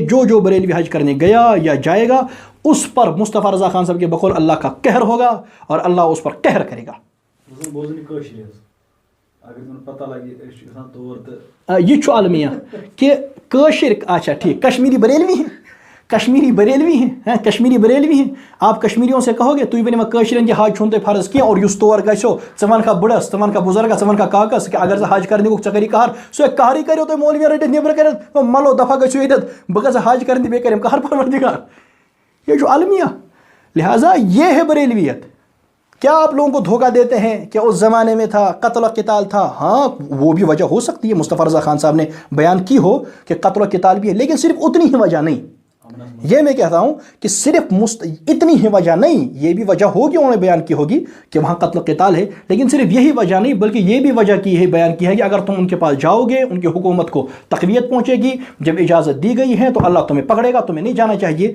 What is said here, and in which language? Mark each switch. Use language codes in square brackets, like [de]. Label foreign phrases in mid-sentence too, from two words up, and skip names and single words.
[ur] جو بریلوی حج کرنے گیا یا جائے گا اس پر مصطفیٰ رضا خان صاحب کے بقول اللہ کا قہر ہوگا اور اللہ اس پر قہر کرے گا۔ [ks] یہ چھو عالمیہ کہ کاشر، [ur] اچھا ٹھیک، کشمیری بریلوی ہیں، کشمیری بریلوی ہیں۔ آپ کشمیریوں سے کہو گے [ks] تُہۍ ؤنِو کٲشرٮ۪ن کہ حج چھُن تۄہہِ فرض کینٛہہ اور یُس تور گژھو ژٕ وَنکھا بٕڑس، ژٕ وَنکھا بُزرگس، ژٕ وَنکھا کاکس کہ اگر ژٕ حج کرنہِ گوٚکھ ژےٚ کری قہر، سُہ قہرٕے کٔرِو تُہۍ مولوِین رٔٹِتھ نیبرٕ کٔرِتھ، ملو دفعہ گٔژھِو ییٚتٮ۪تھ، بہٕ گژھٕ حج کرنہِ بیٚیہِ کٔرِم قہر پروردگار۔ [ur] یہ جو عالمیہ، لہٰذا یہ ہے بریلویت۔ کیا آپ لوگوں کو دھوکہ دیتے ہیں کہ اس زمانے میں تھا، قتل و قتال تھا؟ ہاں وہ بھی وجہ ہو سکتی ہے، مصطفیٰ رضا خان صاحب نے بیان کی ہو کہ قتل و قتال بھی ہے، لیکن صرف اتنی ہی وجہ نہیں۔ یہ میں کہتا ہوں کہ صرف اتنی ہی وجہ نہیں، یہ بھی وجہ ہوگی، انہوں نے بیان کی ہوگی کہ وہاں قتل و قتال ہے، لیکن صرف یہی وجہ نہیں بلکہ یہ بھی وجہ کی ہے، بیان کی ہے کہ اگر تم ان کے پاس جاؤ گے ان کی حکومت کو تقویت پہنچے گی، جب اجازت دی گئی ہے تو اللہ تمہیں پکڑے گا، تمہیں نہیں جانا چاہیے۔